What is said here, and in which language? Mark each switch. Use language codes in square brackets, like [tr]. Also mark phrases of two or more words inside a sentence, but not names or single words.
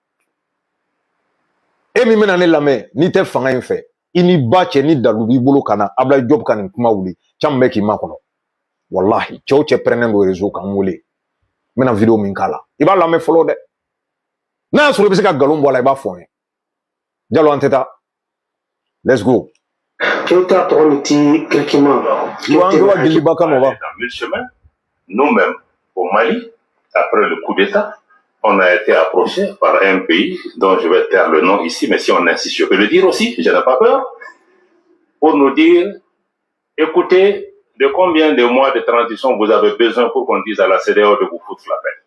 [bm] E min bɛna ne lamɛn n'i tɛ fanga in fɛ i ni ba cɛ ni dalu b'i bolo ka na Ablaye Diop ka nin kuma wuli caman bɛ k'i makɔnɔ. Wallahi cɛw cɛ pɛrɛnnen don réseau kan n wele. N bɛna vidéo min k'a la i b'a lamɛn fɔlɔ dɛ. N'a y'a sɔrɔ i bɛ se ka nkalon bɔ a la i b'a fɔ n ye. Jalo an tɛ taa. [en] Let's go. [fr] Nous-mêmes, au Mali, après le coup d'État, on a été approché par un pays dont je vais taire le nom ici, mais si on insiste, je peux le dire aussi, je n'ai pas peur, pour nous dire, écoutez, de combien de mois de transition vous avez besoin pour qu'on dise à la CEDEAO de vous foutre la paix?